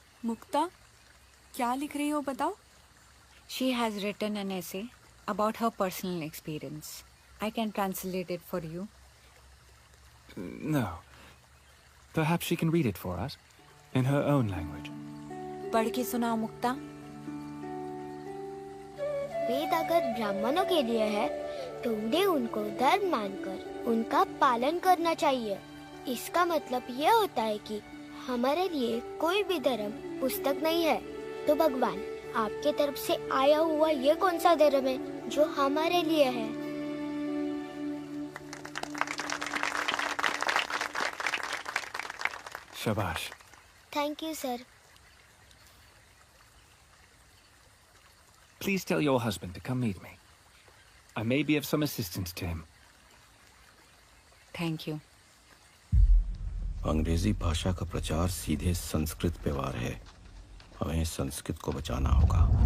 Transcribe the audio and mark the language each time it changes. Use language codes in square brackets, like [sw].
[hi] मुक्ता, क्या लिख रही हो बताओ? [en] She has written an essay about her personal experience. I can translate it for you. No. Perhaps she can read it for us, in her own language. [hi] पढ़ के सुनाओ मुक्ता। वेद अगर ब्राह्मणों के लिए है तो उन्हें उनको धर्म मानकर उनका पालन करना चाहिए। इसका मतलब यह होता है कि हमारे लिए कोई भी धर्म पुस्तक नहीं है। तो भगवान आपके तरफ से आया हुआ ये कौन सा धर्म है जो हमारे लिए है? Shabash. [en] Thank you sir. Please tell your husband to come meet me. I may be of some assistance to him. Thank you. [hi] अंग्रेजी भाषा का प्रचार सीधे संस्कृत पे वार है। हमें संस्कृत को बचाना होगा।